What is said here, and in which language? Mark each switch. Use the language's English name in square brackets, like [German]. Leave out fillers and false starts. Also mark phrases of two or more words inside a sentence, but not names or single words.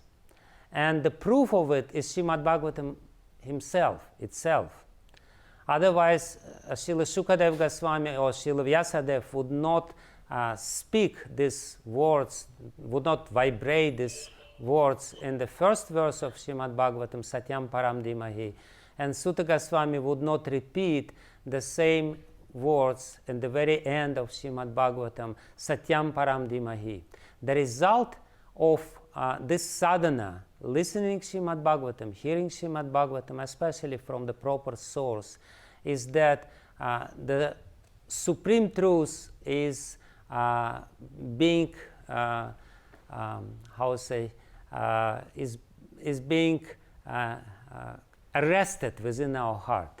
[English] And the proof of it is Srimad Bhagavatam itself. Otherwise, Śrīla Śukadeva Gosvāmī or Śrīla Vyāsa would not speak these words, would not vibrate these words in the first verse of Srimad Bhagavatam, [Sanskrit] satyaṁ paraṁ dhīmahi, [English] and Sutta Gosvami would not repeat the same words in the very end of Srimad Bhagavatam, [Sanskrit] satyaṁ paraṁ dhīmahi. [English] The result of this sadhana, listening Srimad Bhagavatam, hearing Srimad Bhagavatam, especially from the proper source, is that the Supreme Truth is being, is being arrested within our heart.